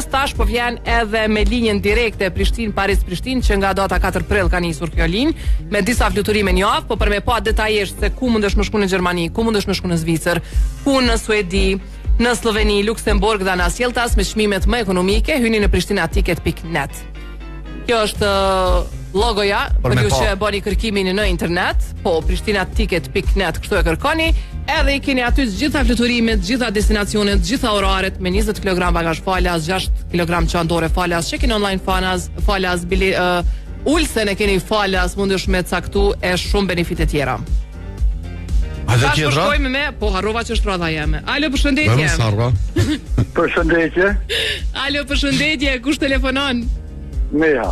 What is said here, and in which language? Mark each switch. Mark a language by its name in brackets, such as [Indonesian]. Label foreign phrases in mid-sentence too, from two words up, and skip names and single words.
[Albanian] Tash po vjen edhe me linjën direkte Prishtinë-Paris-Prishtinë, që nga data 4 prill ka nisur kjo linjë me disa fluturime në javë, po për me pa detajisht se ku mundesh më shku në Gjermani, ku mundesh më shku në Zvicër, ku në Suedi, në Sloveni, Luksemburg dhe në Asjeltas me çmimet më ekonomike, hyni në pristinaticket.net. Kjo është logoja Për për me ju pa. që bani kërkimin në internet, po pristinaticket.net, kështu e kërkoni, edhe i keni aty të gjitha fluturimet, të gjitha destinacionet, të gjitha oraret me 20 kg bagazh falas, 6 kg çantore falas, [English] check-in online [Albanian] falas, ulsen e keni falas, mundesh me caktu e shumë benefite tjera. A dhe Tash po tjetra? shkojmë me, po harrova që është radha jeme. Alo, përshëndetje. Sarva. Përshëndetje, Alo, përshëndetje, kush telefonon? Meha.